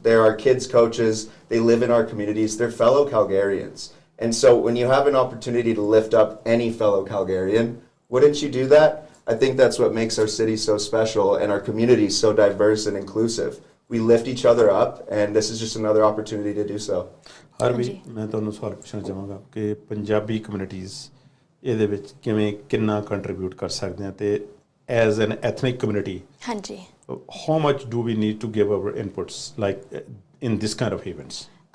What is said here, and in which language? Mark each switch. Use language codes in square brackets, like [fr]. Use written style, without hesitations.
[en] They're our kids' coaches, they live in our communities, they're fellow Calgarians. And so when you have an opportunity to lift up any fellow Calgarian, wouldn't you do that? I think that's what makes our city so special and our community so diverse and inclusive. We lift each other up, and this is just another opportunity to do so. [pa] Harvey, [hi] मैं [pa] ਤੁਹਾਨੂੰ ਸਵਾਲ ਪੁੱਛਣਾ ਚਾਹਾਂਗਾ ਕਿ Punjabi communities ਇਹਦੇ ਵਿੱਚ ਕਿੰਨਾ contribute ਕਰ ਸਕਦੇ ਆ, ਤੇ [en] as an ethnic community, [pa] ਹਾਂਜੀ, [en] how much do we need to give our inputs like in this kind of events?